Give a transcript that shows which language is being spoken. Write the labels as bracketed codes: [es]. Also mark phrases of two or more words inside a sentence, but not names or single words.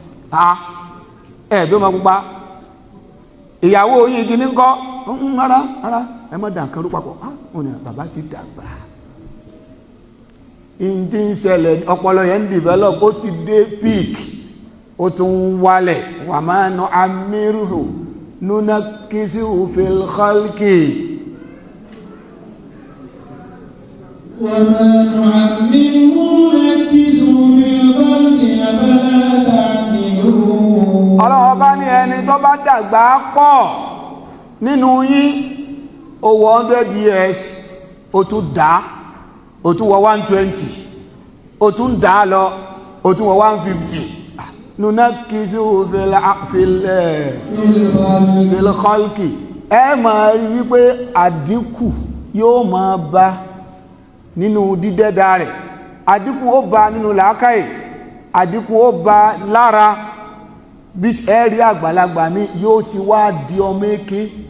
[yo] "Ah, ẹ bí ọmọ pupa? Ìyàwó yín kí ni ń kọ́?" "Mm, rárá, rárá, ẹ má dà nǹkan rú papọ̀." "Ah," ó ní, "Bàbá ti dàgbà." Ìdí ń ṣẹlẹ̀, ọpọlọ yẹn ń develop, ó ti dé peak, ó tún ń wálẹ̀. [ar] "وما نعمره ننكسه في الخلق." "وما نعمره ننكسه في الخلق، أفلا تعقلون." [yo] Ọlọ́run bá ní ẹni tó bá dàgbà pọ̀ nínú yín, ó wọ hundred years, ó tún dá, ó tún wọ one twenty, ó tún dá lọ, ó tún wọ one fifty. [ar] "ننكسه في ال-، في ال-، في الخلق." [yo] Ẹ máa rí wípé àdínkù yóò máa bá nínú dídẹ́dá rẹ̀, àdínkù ó bá nínú làákàyè, àdínkù ó bá lára. Bí ẹ rí àgbàlagbà mi, yóò ti wá di ọmọ èké.